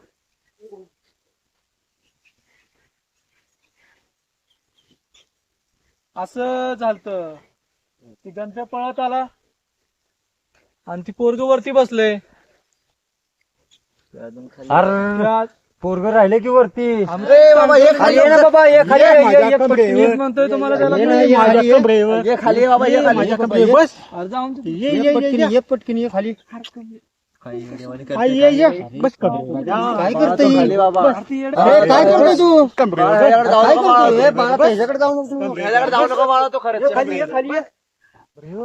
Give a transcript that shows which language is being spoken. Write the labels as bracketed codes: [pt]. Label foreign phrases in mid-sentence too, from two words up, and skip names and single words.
[mr] असं झालं. तिघांच्या पळत आला आणि ती पोरग वरती बसले. अरे पोरग राहिले की वरती अरे बाबा ये खाली ये ना बाबा ये खाली ये मीच म्हणतोय तुम्हाला त्याला. ये खाली बाबा ये खाली बस. जाऊन ये पटकन ये खाली. बस काय करतोय खाली बाबा काय करतोय तू? ह्याच्याकडे जाऊ नको ह्याच्याकडे जाऊ नको बाळा तो खरंच खाली ये